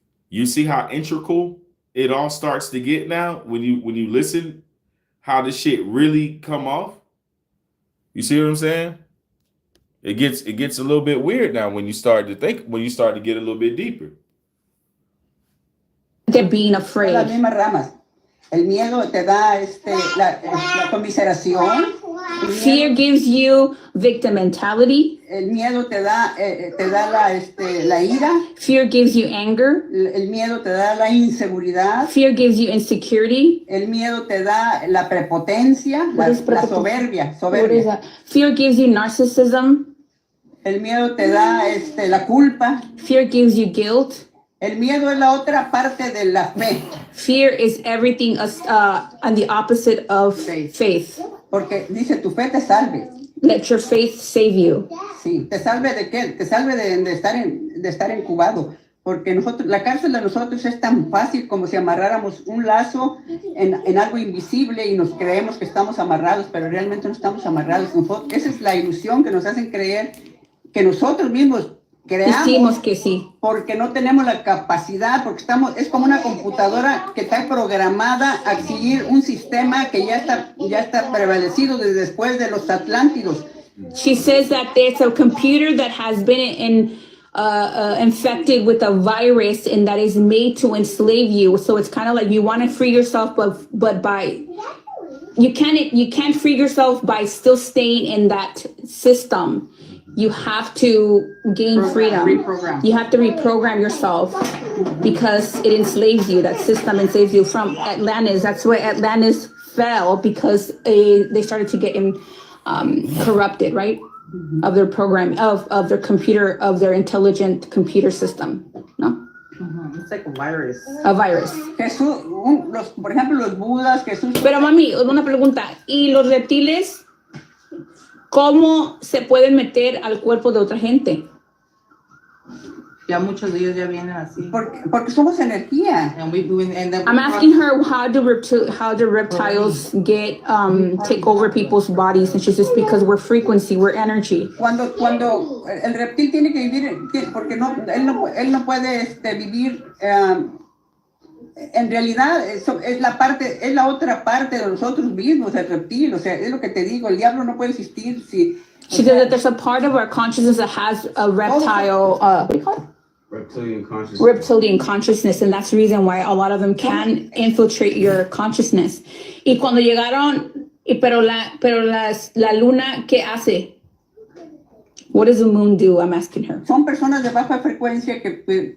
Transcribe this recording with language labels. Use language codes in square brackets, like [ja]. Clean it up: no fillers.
[en] You see how integral it all starts to get now when you listen how this shit really come off? You see what I'm saying? It gets a little bit weird now when you start to get a little bit deeper. They're being afraid. [es] Las mismas ramas. El miedo te da la conmiseración. [en] Fear gives you victim mentality. [es] El miedo te da la ira. [en] Fear gives you anger. [es] El miedo te da la inseguridad. [en] Fear gives you insecurity. [es] El miedo te da la prepotencia, la soberbia. [en] What is that? Fear gives you narcissism. [es] El miedo te da la culpa. [en] Fear gives you guilt. [es] El miedo es la otra parte de la fe. [en] Fear is everything on the opposite of faith. [es] Porque dice, tu fe te salve. [en] Let your faith save you. [es] Sí, ¿te salve de qué? Te salve de estar incubado. Porque la cárcel de nosotros es tan fácil como si amarráramos un lazo en algo invisible y nos creemos que estamos amarrados, pero realmente no estamos amarrados. Esa es la ilusión que nos hacen creer que nosotros mismos Decimos que sí. porque no tenemos la capacidad, porque es como una computadora que está programada a seguir un sistema que ya está prevalecido desde después de los Atlántidos. [en] She says that it's a computer that has been infected with a virus and that is made to enslave you. So it's kind of like you want to free yourself, but by you can't free yourself by still staying in that system. You have to gain freedom. You have to reprogram yourself because it enslaves you. That system enslaves you. From Atlantis, that's why Atlantis fell, because they started to get corrupted, right? Of their program, of their computer, of their intelligent computer system, no? It's like a virus. A virus. [es] Jesús, por ejemplo, los budas, Jesús. Pero mami, una pregunta. ¿Y los reptiles cómo se pueden meter al cuerpo de otra gente? Ya muchos de ellos ya vienen así. Porque somos energía. [en] I'm asking her how do reptiles get take over people's bodies, and she says because we're frequency, we're energy. [es] Cuando el reptil tiene que vivir, porque él no puede vivir. En realidad es la otra parte de nosotros mismos, el reptil. O sea, es lo que te digo, el diablo no puede existir si. [en] She said that there's a part of our consciousness that has a reptile. What do you call it? Reptilian consciousness, and that's the reason why a lot of them can infiltrate your consciousness. [es] Y cuando llegaron, pero la luna, ¿qué hace? [en] What does the moon do? I'm asking her. [es] Son personas de baja frecuencia que